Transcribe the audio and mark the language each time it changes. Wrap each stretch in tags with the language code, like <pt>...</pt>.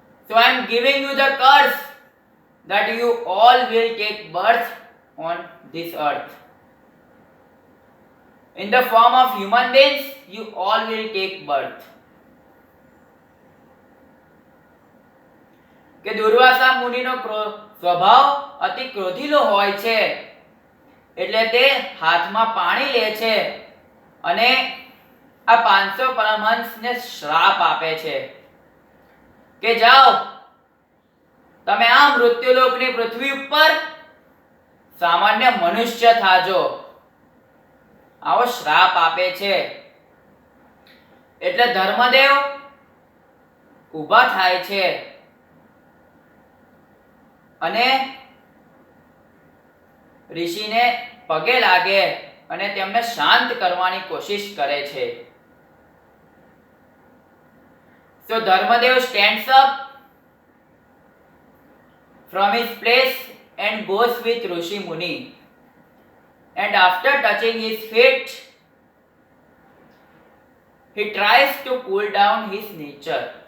<en>So I am giving you the curse that you all will take birth on this earth. In the form of human beings, you all will take birth.</en> <gu>કે દુર્વાસા મુનિનો સ્વભાવ અતિ ક્રોધીલો હોય છે એટલે તે હાથમાં પાણી લે છે અને આ 500 પરમહંસને શ્રાપ આપે છે કે જાઓ તમે આ મૃત્યુલોકની પૃથ્વી ઉપર સામાન્ય મનુષ્ય થાજો. આવો શ્રાપ આપે છે. એટલે ધર્મદેવ ઊભા થાય છે અને ઋષિને પગે લાગે અને તેમને શાંત કરવાની કોશિશ કરે છે.</gu> <en>So Dharmadev stands up from his place and goes with Rishi Muni, and after touching his feet he tries to cool down his nature.</en>